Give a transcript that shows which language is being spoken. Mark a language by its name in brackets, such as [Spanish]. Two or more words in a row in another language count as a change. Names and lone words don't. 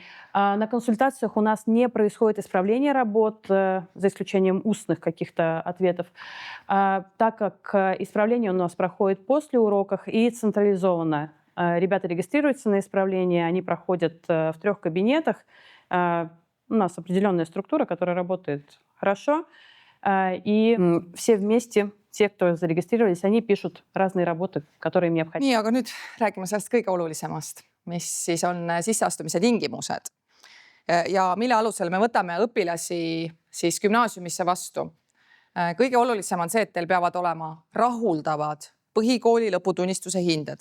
[Russian] На консультациях у нас не происходит исправление работ, за исключением устных каких-то ответов, так как исправление у нас проходит после уроков и централизованно. Ребята регистрируются на исправление, они проходят в 3 кабинетах. У нас определенная структура, которая работает хорошо. И все вместе, те, кто зарегистрировались, они пишут разные работы, которые им необходимы. [Estonian] Nii, aga nüüd räägime sellest kõige olulisemast, mis siis on sisseastumise tingimused ja mille alusel me võtame õpilasi siis gümnaasiumisse vastu. Kõige olulisem on see, et teil peavad olema rahuldavad põhikooli lõputunnistuse hinded.